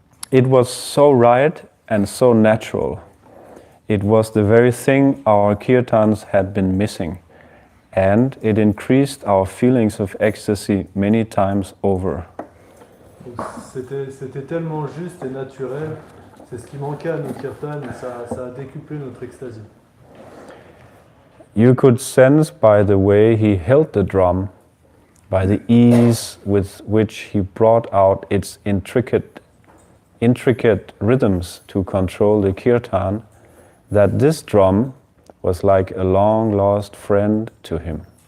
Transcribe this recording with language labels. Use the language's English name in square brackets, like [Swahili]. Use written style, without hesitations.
[English] It was so right and so natural. It was the very thing our kirtans had been missing, and it increased our feelings of ecstasy many times over. [French] C'était tellement juste et naturel, c'est ce qui manquait à nos kirtans et ça a décuplé notre extasie. [English] You could sense by the way he held the drum, by the ease with which he brought out its intricate rhythms to control the kirtan, that this drum was like a long-lost friend to him.